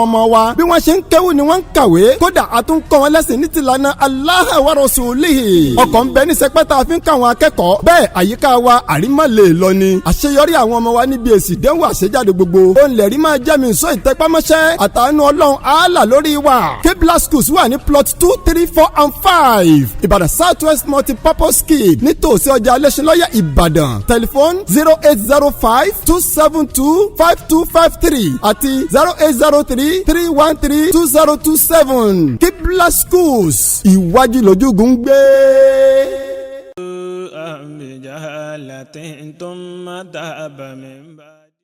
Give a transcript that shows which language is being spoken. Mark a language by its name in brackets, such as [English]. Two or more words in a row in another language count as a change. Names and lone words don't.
[Yoruba] ọmọ wa bí wọ́n ṣe ń kéwù ni wọ́n ń kàwé kódà a tún kọ́ wọn lẹ́sìn ní tìlànà [Arabic] الله ورسوله [Yoruba] ọkọ̀ ń bẹ ní sẹpẹ́tà fi ń káwọn akẹ́kọ̀ọ́ bẹ́ẹ̀ àyíká wa àrímọ̀ lè lọ ni àṣeyọrí àwọn ọmọ wa níbi èsì ìdánwò àṣejáde gbogbo òun lè rí máa jẹ́ mi sọ ìtẹ́pámọ́ṣẹ́ àtàánú ọlọ́run àálà lórí wa Qiblah schools wà ní [English] plot 2, 3, 4 and 5 [Yoruba] Ìbàdàn [English] South West multi-purpose scheme [Yoruba] nítòsí ọjà alẹ́sìnlọ́yẹ̀ Ìbàdàn tẹlifóònù 0805-272-5253 àti 0803-313-2027 Qiblah schools ìwájú lójúgùn gbé. [Arabic] بجهالة ثم تاب من بعد